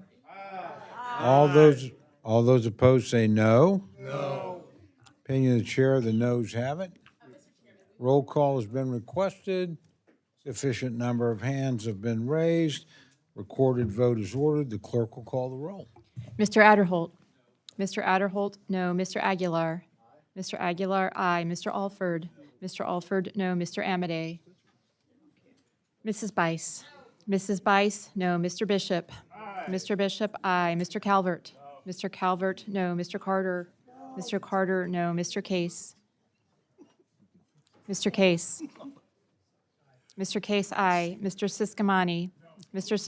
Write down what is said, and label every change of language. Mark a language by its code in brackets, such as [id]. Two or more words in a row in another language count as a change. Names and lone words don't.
[en] Aye. All those opposed say no. No. Opinion of the chair, the noes have it. Roll call has been requested. Sufficient number of hands have been raised. Recorded vote is ordered. The clerk will call the roll. Mr. Adderholt. Mr. Adderholt, no. Mr. Aguilar. Mr. Aguilar, aye. Mr. Alford. Mr. Alford, no. Mr. Amade. Mrs. Bice. Mrs. Bice, no. Mr. Bishop. Mr. Bishop, aye. Mr. Calvert. Mr. Calvert, no. Mr. Carter. Mr. Carter, no. Mr. Case. Mr. Case. Mr. Case, aye. Mr. Siscomani. Mr.